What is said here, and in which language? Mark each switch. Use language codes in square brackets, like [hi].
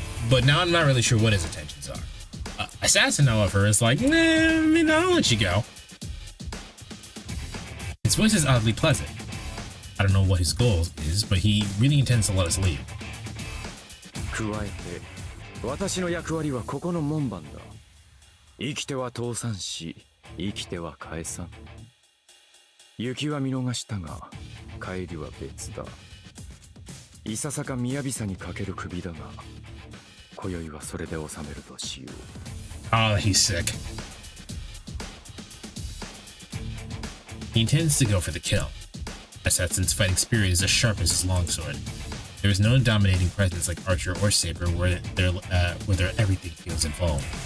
[en] But now I'm not really sure what his intentions are. Assassin, however, is like, nah, I'll let you go. His voice is oddly pleasant. I don't know what his goal is, but he really intends to let us leave. [ja] 加えて、私の役割はここの門番だ。生きては倒産し、生きては返さん。行きは見逃したが、帰りは別だ。いささか雅さにかける首だが、今宵はそれで収めるとしよう。 [en] Oh, he's sick. He intends to go for the kill. Assassin's fighting spirit is as sharp as his longsword. There is no dominating presence like Archer or Saber where everything feels involved.